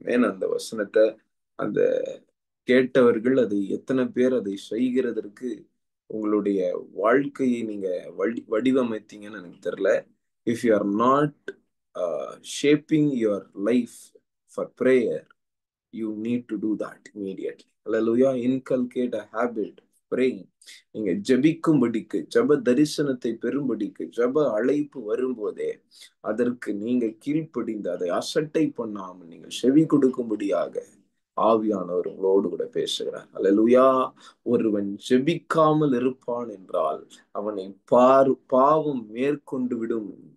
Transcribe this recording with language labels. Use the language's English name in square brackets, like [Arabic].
[Tamil] ஏன் அந்த வசனத்தை அந்த கேட்டவர்கள் அதை எத்தனை பேர் அதை செய்கிறதற்கு உங்களுடைய வாழ்க்கையை நீங்க வடிவமைத்தீங்கன்னு எனக்கு தெரியல. [English] If you are not shaping your life for prayer, you need to do that immediately. Hallelujah. Inculcate a habit of praying. [Tamil] நீங்க ஜெபிக்கும்படிக்கு, ஜப தரிசனத்தை பெறும்படிக்கு, ஜப அழைப்பு வரும்போதே அதற்கு நீங்க கீழ்ப்படிந்து அதை அசட்டை பண்ணாமல் நீங்கள் செவி கொடுக்கும்படியாக ஆவியானவர் உங்களோடு கூட பேசுகிறார். அல்லேலூயா. ஒருவன் ஜெபிக்காமல் இருப்பான் என்றால் அவனை பாவம் மேற்கொண்டு விடும்.